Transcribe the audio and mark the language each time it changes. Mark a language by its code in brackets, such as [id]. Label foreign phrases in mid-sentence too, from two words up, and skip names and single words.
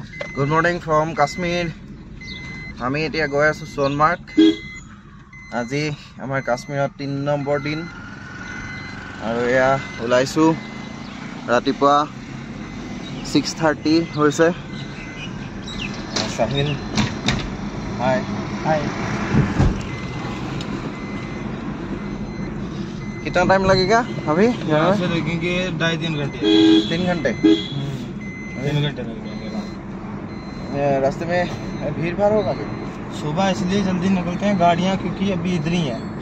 [en] Good morning from Kashmir. [as] আমি এতিয়া গৈ আছো সোনমাৰ্গ। আজি আমাৰ কাশ্মীৰত 3 নম্বৰ দিন আৰু এয়া ওলাইছো ৰাতিপুৱা 6:30 হৈছে। সাহিল হাই हाय। [hi] कितना टाइम लगेगा अभी? यहाँ से लगेंगे 2.5-3 घंटे। 3 घंटे 3 घंटे लगेंगे। रास्ते में भीड़ भाड़ होगा? सुबह इसलिए जल्दी निकलते हैं गाड़ियाँ, क्योंकि अभी इधर ही है जो